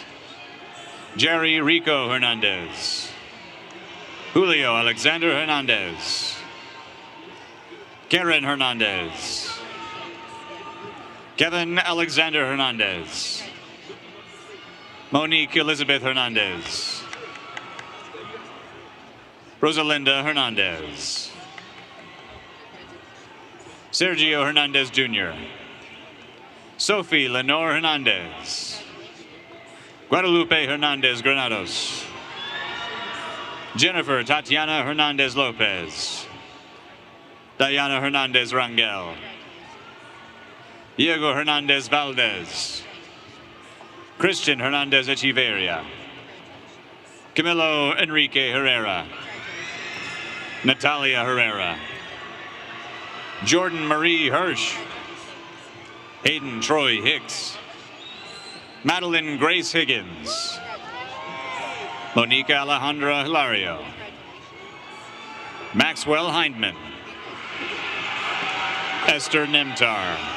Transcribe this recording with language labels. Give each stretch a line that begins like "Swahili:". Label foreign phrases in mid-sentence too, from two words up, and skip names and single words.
English: Jerry Rico Hernandez. Julio Alexander Hernandez. Karen Hernandez. Kevin Alexander Hernandez. Monique Elizabeth Hernandez. Rosalinda Hernandez. Sergio Hernandez Jr. Sophie Lenore Hernandez. Guadalupe Hernandez Granados. Jennifer Tatiana Hernandez Lopez. Diana Hernandez Rangel. Diego Hernandez Valdez. Christian Hernandez Echeverria. Camilo Enrique Herrera. Natalia Herrera. Jordan Marie Hirsch. Hayden Troy Hicks. Madeline Grace Higgins. Monica Alejandra Hilario. Maxwell Hindman. Esther Nimtar.